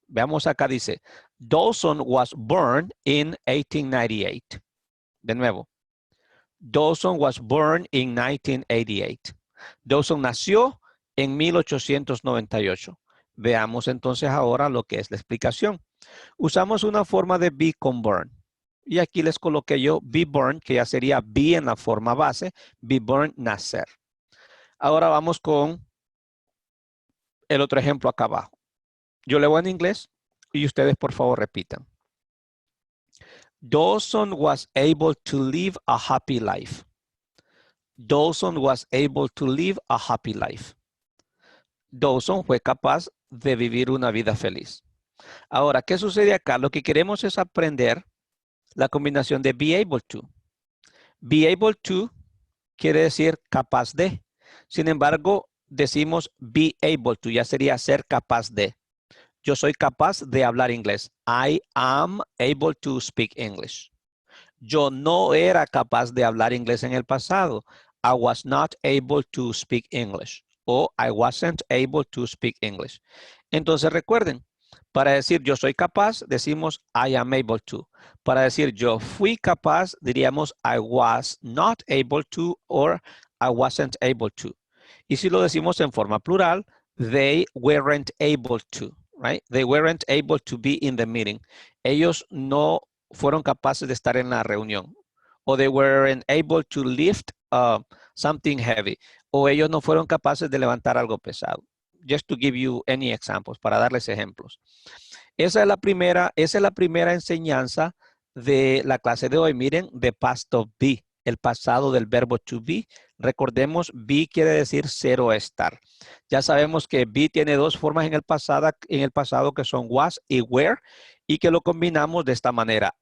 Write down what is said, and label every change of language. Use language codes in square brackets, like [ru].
[es] Veamos acá, dice, [en] Dawson was born in 1898. [es] De nuevo, [en] Dawson was born in 1988. [es] Dawson nació en 1898. Veamos entonces ahora lo que es la explicación. Usamos una forma de be con born. Y aquí les coloqué yo be born, que ya sería be en la forma base, be born, nacer. Ahora vamos con el otro ejemplo acá abajo. Yo leo en inglés y ustedes por favor repitan. [en] Dawson was able to live a happy life. Dawson was able to live a happy life. [es] Dawson fue capaz de vivir una vida feliz. Ahora, ¿qué sucede acá? Lo que queremos es aprender la combinación de be able to. Be able to quiere decir capaz de. Sin embargo, decimos be able to, ya sería ser capaz de. Yo soy capaz de hablar inglés. [en] I am able to speak English. [es] Yo no era capaz de hablar inglés en el pasado. [en] I was not able to speak English. O I wasn't able to speak English. [es] Entonces recuerden, para decir yo soy capaz, decimos [en] I am able to. [es] Para decir yo fui capaz, diríamos [en] I was not able to [es] or I wasn't able to. Y si lo decimos en forma plural, [en] they weren't able to, right? They weren't able to be in the meeting. [es] Ellos no fueron capaces de estar en la reunión. [en] O they weren't able to lift something heavy. [es] O ellos no fueron capaces de levantar algo pesado. [en] Just to give you any examples, [es] para darles ejemplos. Esa es la primera enseñanza de la clase de hoy. Miren, [en] the past of be, [es] el pasado del verbo to be. Recordemos, be quiere decir ser o estar. Ya sabemos que be tiene dos formas en el pasado que son was y were, y que lo combinamos de esta manera.